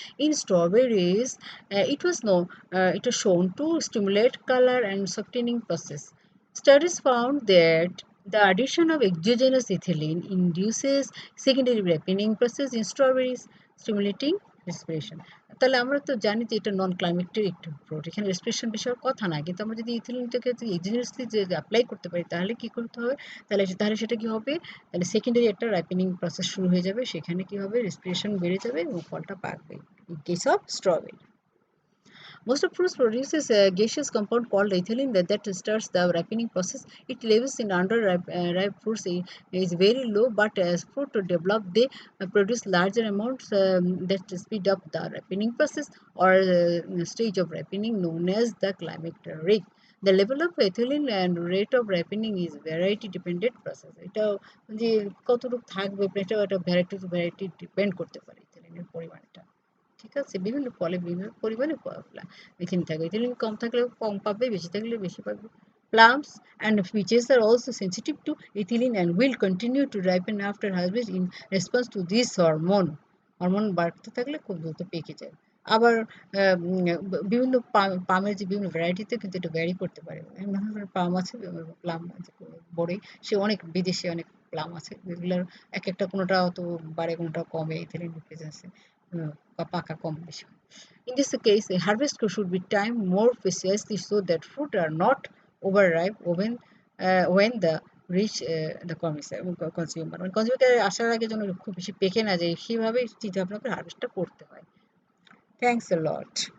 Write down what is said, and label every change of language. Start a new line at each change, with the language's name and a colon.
English: In strawberries, it was shown to stimulate color and softening process. Studies found that the addition of exogenous ethylene induces secondary ripening process in strawberries, stimulating respiration.
Bangla: তাহলে আমরা তো জানি যে এটা নন ক্লাইমেটেরিক fruit, এখানে respiration বিষয়ের কথা না, কিন্তু আমরা যদি ইথিলিনটাকে এক্সিজিনাসলি যে অ্যাপ্লাই করতে পারি তাহলে কি করতে হবে, তাহলে সেটা কি হবে, তাহলে সেকেন্ডারি একটা রাইপেনিং প্রসেস শুরু হয়ে যাবে, সেখানে কি হবে রেসপিরেশন বেড়ে যাবে এবং ফলটা পাকবে।
English: In case of strawberry, most of fruits produces a gaseous compound called ethylene that starts the ripening process. Its levels in ripe fruits is very low, but as fruit develop, they produce larger amounts that speed up the ripening process or stage of ripening known as the climacteric. The level of ethylene and rate of ripening is variety dependent process.
Bangla: এটা যে কতটুকু থাকবে এটা variety two variety depend করতে পারে ইথিলিনের পরিমাণটা। ঠিক আছে, বিভিন্ন ফলে বিভিন্ন পরিমাণে ইথিলিন থাকে, ইথিলিন কম থাকলে কম পাবে, বেশি থাকলে বেশি পাবে।
English: Plums and peaches are also sensitive to ethylene and will continue to ripen after harvest in response to this hormone.
Bangla: Hormone বাড়তে থাকলে খুব দ্রুত পেকে যায়। আবার বিভিন্ন পামের যে বিভিন্ন ভ্যারাইটিতে কিন্তু এটা ভ্যারি করতে পারে। এমন ধরনের পাম আছে, প্লাম আছে বড়ই, সে অনেক বিদেশে অনেক প্লাম আছে যেগুলোর এক একটা কোনোটা অত বাড়ে কোনোটা কমে ইথিলিন প্রেজেন্সে বা পাকা কম বেশি।
English: In this case, a harvest should be timed more precisely so that fruit are not overripe when the reach the consumer.
Bangla: মানে কনজিউমার আসার আগে যেন খুব বেশি পেকে না যায়, সেভাবে চিন্তা ভাবনা করে হারভেস্টটা করতে হয়।
English: Thanks a lot.